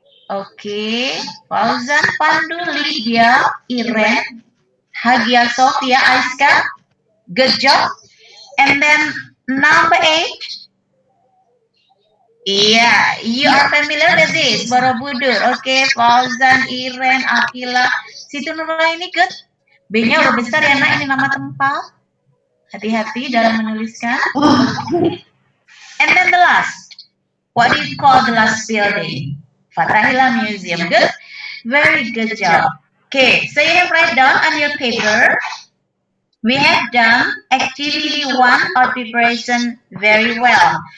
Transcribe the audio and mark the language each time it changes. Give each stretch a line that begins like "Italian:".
English: Okay, Fauzan, Pandu, Lydia, Iren, Hagia Sophia, Aiska. Good job. And then number 8. Yeah, you are familiar with this, Borobudur. Okay, Fauzan, Iren, Akila, Situ Nuraini, good.
Indonesian: B-nya udah besar ya, nak. Ini nama tempat. Hati-hati dalam menuliskan.
English: And then the last. What do you call the last building? Fathahillah Museum. Good. Very good job. Okay, so you have write down on your paper. We have done activity 1 or preparation very well.